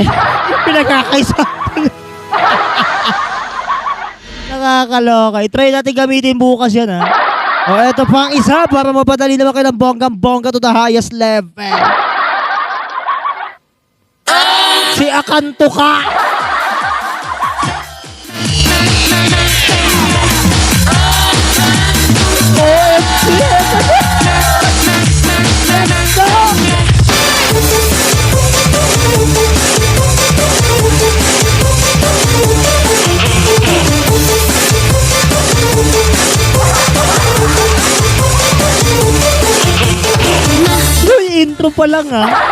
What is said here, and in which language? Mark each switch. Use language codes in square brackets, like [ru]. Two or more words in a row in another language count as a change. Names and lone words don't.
[tl] Pinagkakaisa. Nakakaloka. I-try natin gamitin bukas yan ha. O eto pa ang isa para mapadali naman kayo ng bonggang-bongga [en] to the highest level. [tl] Si Akanto ka. OMG! [en] Let's go! [tl] Yung intro pa lang ha.